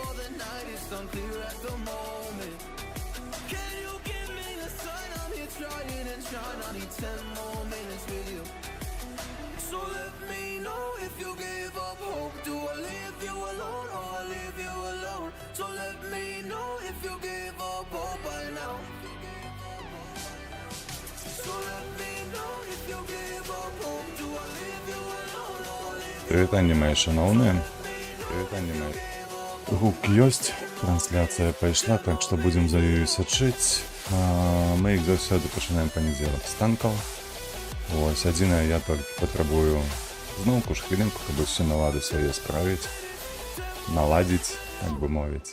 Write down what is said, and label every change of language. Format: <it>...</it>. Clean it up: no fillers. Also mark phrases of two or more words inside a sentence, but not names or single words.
<en>So let me know if you give up hope. Do I leave you alone or I leave you alone? So let me know if you give up hope by now. So let me know if you give up hope. Do I leave you alone or I leave you</en> <uk>Вітання, мої шановні. Вітання, мої.</uk> <be>Гук ёсць, трансляцыя пайшла, так што будзем за ёю сачыць. Мы, як заўсёды, пачынаем панядзелак з танкаў. Вось, адзінае, я толькі патрабую зноўку ж хвілінку, каб усё налады свае справіць, наладзіць, так бы мовіць.</be>